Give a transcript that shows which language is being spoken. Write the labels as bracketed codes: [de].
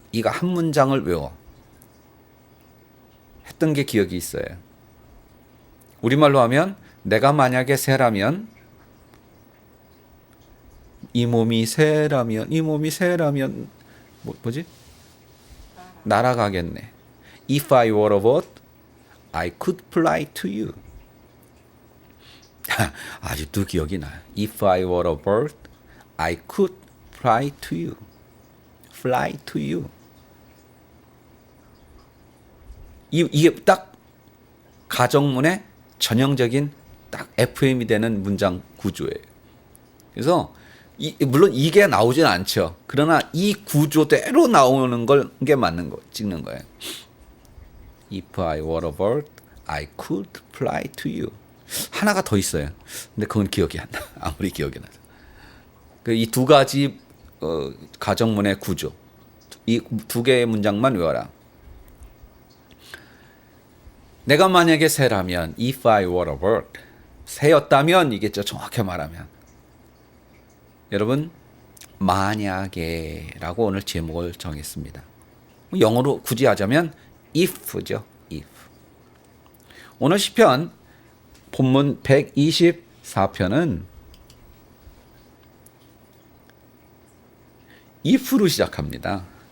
[ko] 이거 한 문장을 외워. 했던 게 기억이 있어요. 우리말로 하면 내가 만약에 새라면 이 몸이 새라면 뭐지? 날아가겠네. [en] If I were a bird, I could fly to you. [ko] 아직도 기억이 나요. [en] If I were a bird, I could fly to you. Fly to you. [ko] 이게 딱 가정문의 전형적인 딱 FM이 되는 문장 구조예요. 그래서 물론 이게 나오진 않죠. 그러나 이 구조대로 나오는 걸 게 맞는 거 찍는 거예요. [en] If I were a bird, I could fly to you. [ko] 하나가 더 있어요. 근데 그건 기억이 안 나. 아무리 기억이 나서. 이 두 가지 가정문의 구조. 이 두 개의 문장만 외워라. 내가 만약에 새라면 [en] if I were a bird. [ko] 새였다면 이겠죠. 정확히 말하면. 여러분 만약에라고 오늘 제목을 정했습니다. 영어로 굳이 하자면 if죠. [en] if. [ko] 오늘 시편 본문 124편은 if로 시작합니다.